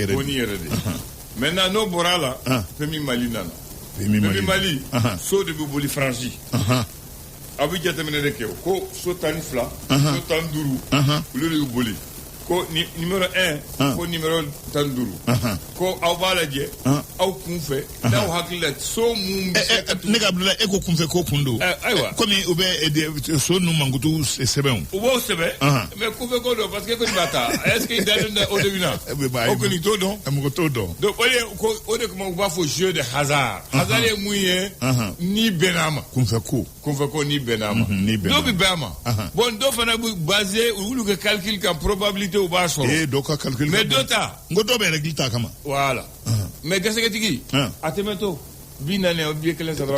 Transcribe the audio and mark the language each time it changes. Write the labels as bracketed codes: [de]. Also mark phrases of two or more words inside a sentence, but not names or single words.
[fr] de maintenant [bm] n'o bɔra a la permis Mali nana permis Mali so de bɛ boli Faransi a bɛ jateminɛ de kɛ ko so 12 so 15 olu de bɛ boli ko numéro 1 ko numéro 15 ko aw b'a lajɛ aw kun fɛ n'aw hakili la so mun bɛ se ka ne ka bila e ko kun fɛ ko kun don ayiwa komi u bɛ so ninnu mankutu sɛbɛnw u b'o sɛbɛn mais kun fɛ ko dɔn [fr] parce que [bm] ko nin b'a ta [fr] est ce que [bm] i dalen da o de bɛ na o kɔni t'o dɔn mɔgɔ t'o dɔn donc o de kama u b'a fɔ [fr] jeu de hasard [bm] ye mun ye n'i bɛnn'a ma kunfɛ ko n'i bɛnn'a ma dɔw bɛ bɛn a ma bon dɔw fana bɛ basé olu ka calcul kan probabilité u b'a sɔrɔ dɔw ka calcul mais dɔ ta n ko dɔw bɛ règle ta kama [fr] voilà mais [bm] garisɛgɛtigi a tɛmɛtɔ bi naani o bi kelen sara